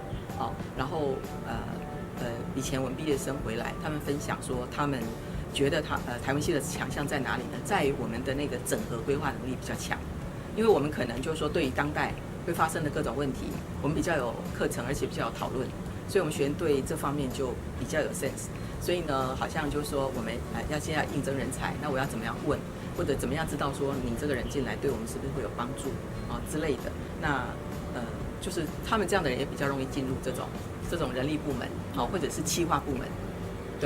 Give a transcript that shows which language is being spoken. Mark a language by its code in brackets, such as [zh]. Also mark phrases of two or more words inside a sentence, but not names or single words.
[zh] 然後以前我們畢業生回來，他們分享說，他們覺得台灣系的強項在哪裡呢？在於我們的那個整合規劃能力比較強，因為我們可能就是說對於當代會發生的各種問題，我們比較有課程，而且比較有討論。所以我们学员对这方面就比较有 sense。所以呢，好像就是说我们要现在应征人才，那我要怎么样问，或者怎么样知道说你这个人进来对我们是不是会有帮助啊之类的。那就是他们这样的人也比较容易进入这种人力部门，好，或者是企划部门，对。